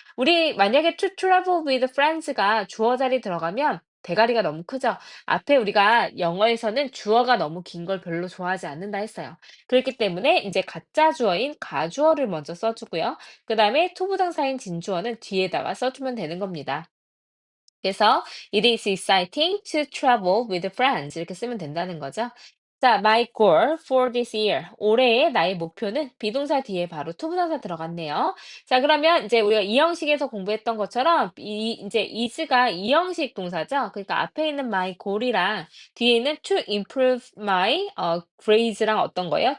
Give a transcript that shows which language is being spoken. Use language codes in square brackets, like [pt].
[ko] 우리 만약에 [en] to travel with friends [ko] 가 주어 자리 들어가면 대가리가 너무 크죠. 앞에 우리가 영어에서는 주어가 너무 긴 걸 별로 좋아하지 않는다 했어요. 그렇기 때문에 이제 가짜 주어인 가주어를 먼저 써주고요. 그 다음에 투부정사인 진주어는 뒤에다가 써주면 되는 겁니다. 그래서 [en] it is exciting to travel with friends [ko] 이렇게 쓰면 된다는 거죠. 자, [en] my goal for this year. [ko] 올해의 나의 목표는 비동사 뒤에 바로 투부정사 들어갔네요. 자, 그러면 이제 우리가 이 형식에서 공부했던 것처럼 이제 is가 이 형식 동사죠. 그러니까 앞에 있는 [en] my goal [ko] 이랑 뒤에 있는 [en] to improve my grades [ko] 랑 어떤 거예요?